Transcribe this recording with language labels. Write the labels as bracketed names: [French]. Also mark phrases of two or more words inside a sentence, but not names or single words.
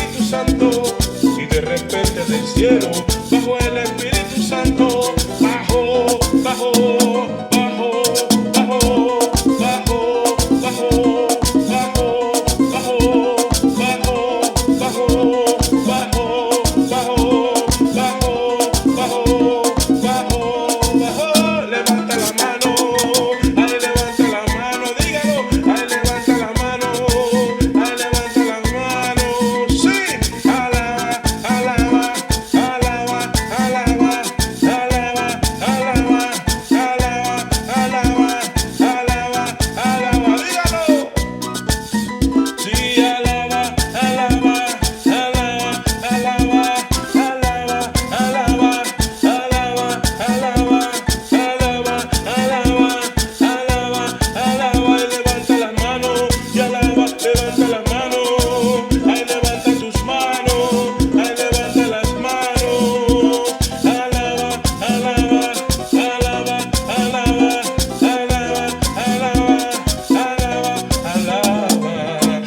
[Spanish] Santo, y de repente del cielo bajó el Espíritu Santo, bajó, bajó, bajó, bajó, bajó, bajó, bajó, bajó, bajó, bajó, bajó, bajó, bajó, bajó, bajó, levanta la mano, ay, levanta la mano, dígalo, ay, levanta la mano, ay, levanta la mano, sí, alaba, alaba, alaba, alaba, alaba, alaba, alaba, alaba, alaba, alaba, dígalo. Sí, alaba, alaba, alaba, alaba, alaba, alaba, alaba, alaba, alaba, alaba, alaba, alaba, y levanta las manos y alaba, levanta las manos, ay, levanta tus manos, ay, levanta las manos, alaba, alaba, alaba, alaba, alaba, alaba, alaba,